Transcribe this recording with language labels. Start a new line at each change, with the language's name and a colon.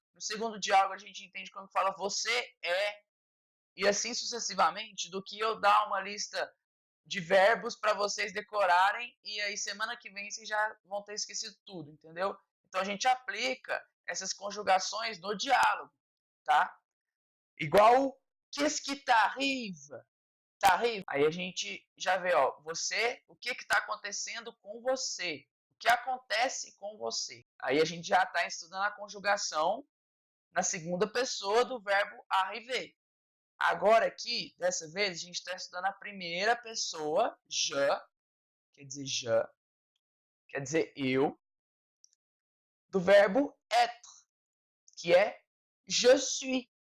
Portuguese: No segundo diálogo a gente entende como que fala você é. E assim sucessivamente, do que eu dar uma lista de verbos para vocês decorarem e aí semana que vem vocês já vão ter esquecido tudo, entendeu? Então a gente aplica essas conjugações no diálogo, tá? Igual
French: qu'est-ce qui t'arrive? T'arrive.
Portuguese: Aí a gente já vê, ó, você, o que está acontecendo com você? O que acontece com você? Aí a gente já está estudando a conjugação na segunda pessoa do verbo arriver. Agora aqui, dessa vez, a gente está estudando a primeira pessoa, je, quer dizer eu, do verbo être, que é je suis.